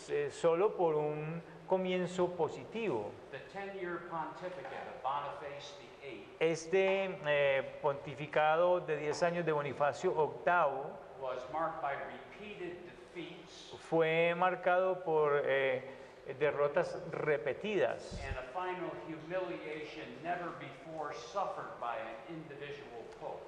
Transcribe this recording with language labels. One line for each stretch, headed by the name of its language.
Spanish: solo por un comienzo positivo.
English: the 10-year pontificate of Boniface VIII
Spanish: Este pontificado de 10 años de Bonifacio VIII
English: was marked by repeated defeats
Spanish: fue marcado por derrotas repetidas
English: and a final humiliation never before suffered by an individual pope.